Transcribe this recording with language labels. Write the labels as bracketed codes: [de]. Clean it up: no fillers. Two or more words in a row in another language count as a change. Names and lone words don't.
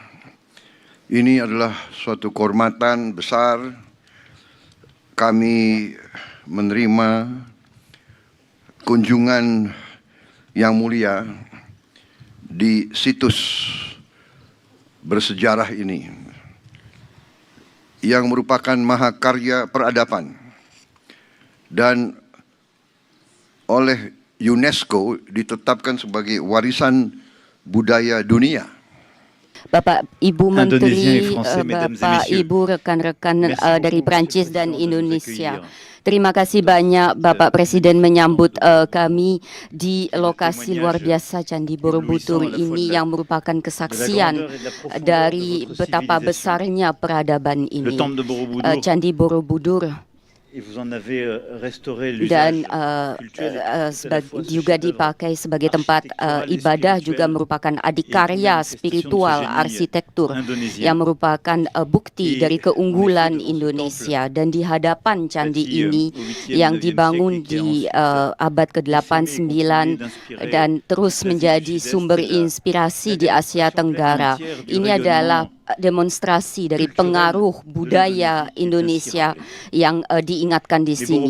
[id] Ini adalah suatu kehormatan besar kami menerima kunjungan yang mulia, di situs bersejarah ini yang merupakan mahakarya peradaban dan oleh UNESCO ditetapkan sebagai warisan budaya dunia. Bapak, Ibu Menteri, [fr] Indonésien et Français, mesdames et [id] Bapak, [fr] messieurs. [id] Ibu, rekan-rekan [fr] Merci beaucoup, [id] dari [fr] Monsieur [id] Prancis [fr] le [id] dan [fr] Président, de nous [id] Indonesia. [fr] accueillir. [id] Terima kasih banyak Bapak Presiden menyambut kami di lokasi luar biasa Candi Borobudur ini yang merupakan kesaksian dari betapa besarnya peradaban [fr] Le [id] ini. [fr] temple de Borobudur, [id] Candi Borobudur [fr] et vous en avez restauré [id] dan [fr] l'usage cultuel. [id] juga dipakai sebagai tempat ibadah, juga merupakan adikarya spiritual arsitektur yang merupakan bukti dari keunggulan Indonesia. Dan di hadapan candi ini yang dibangun di abad ke-8, 9 dan terus menjadi sumber inspirasi di Asia Tenggara, ini adalah demonstrasi dari pengaruh budaya Indonesia yang diingatkan di sini.